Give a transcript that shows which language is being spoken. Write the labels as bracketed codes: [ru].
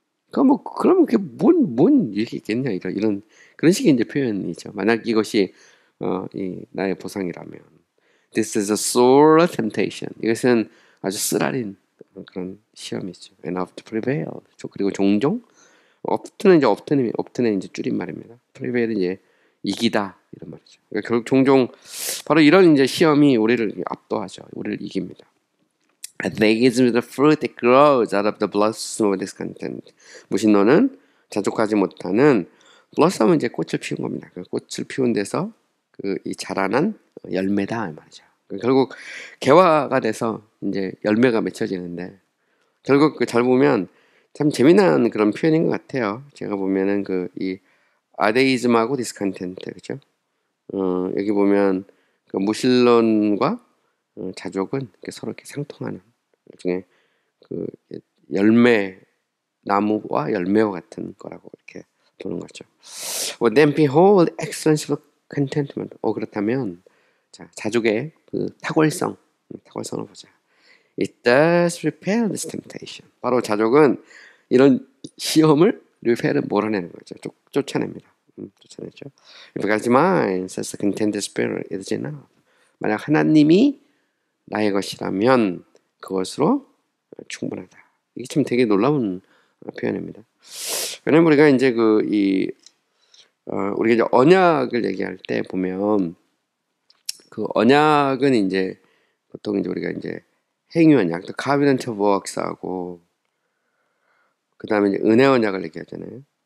[ko] 그러면 그게 뭔 얘기 있겠냐 이런 그런 식의 이제 표현이죠. 만약 이것이 나의 보상이라면, [en] this is a sore temptation. [ko] 이것은 아주 쓰라린 그런 시험이죠. [en] enough to prevail. [ko] 그리고 종종 often은 이제 often의 이제 줄임말입니다. prevail은 이제 이기다 이런 말이죠. 그러니까 결국 종종 바로 이런 이제 시험이 우리를 압도하죠. 우리를 이깁니다. [en] Atheism is the fruit that grows out of the blossom of discontent. [ko] 무신론은 자족하지 못하는 blossom 이제 꽃을 피운 겁니다. 그 꽃을 피운 데서 이 자라난 열매다 말이죠. 결국 개화가 돼서 이제 열매가 맺혀지는데 결국 잘 보면 참 재미난 그런 표현인 것 같아요. 제가 보면은 이 아데이즘하고 디스컨텐트 그죠? 여기 보면 그 무신론과 자족은 서로 이렇게 상통하는 중에 열매 나무와 열매와 같은 거라고 이렇게 보는 거죠. [en] Then behold excellence of contentment. [ko] 그렇다면 자 자족의 탁월성을 보자. [en] It does repel this temptation. [ko] 바로 자족은 이런 시험을 repel은 몰아내는 거죠. 쫓아냅니다. 쫓아내죠. [en] If God's mind says the contented spirit is enough. [ko] 만약 하나님이 나의 것이라면 그것으로 충분하다. 이게 참 되게 놀라운 표현입니다. 왜냐면 우리가 이제 우리가 이제 언약을 얘기할 때 보면 그 언약은 이제 보통 이제 우리가 이제 행위 언약, 또 [en] covenant of works [ko] 하고 그 다음에 이제 은혜 언약을 얘기하잖아요.